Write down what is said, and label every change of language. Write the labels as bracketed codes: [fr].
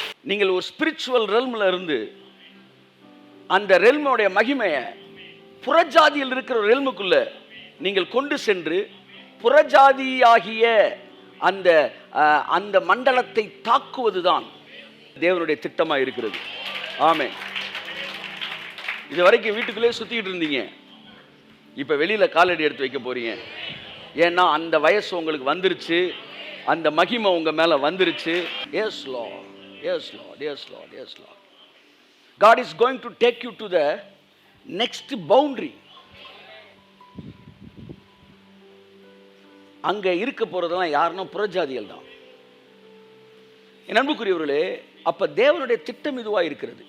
[ta] நீங்கள் ஒரு ஸ்பிரிச்சுவல் ரெல்ம்ல இருந்து அந்த ரெல்முடைய மகிமையை புறஜாதியில் இருக்கிற ரெல்முக்குள்ள நீங்கள் கொண்டு சென்று புறஜாதியாகிய அந்த அந்த மண்டலத்தை தாக்குவதுதான் தேவனுடைய திட்டமாக இருக்கிறது. ஆமென். இது வரைக்கும் வீட்டுக்குள்ளே சுத்திட்டு இருந்தீங்க, இப்ப வெளியில காலடி எடுத்து வைக்க போறீங்க. ஏன்னா அந்த வயசு உங்களுக்கு வந்துருச்சு, அந்த மகிமை உங்க மேல வந்துருச்சு. [en] Yes Lord, yes Lord, yes Lord, yes Lord. God is going to take you to the next boundary. [ta] அங்க இருக்க போறதெல்லாம் யாருன்னா புறஜாதிகள் தான். என் அன்புக்குரியவர்களே, அப்ப தேவனுடைய திட்டம் இதுவா இருக்கிறது.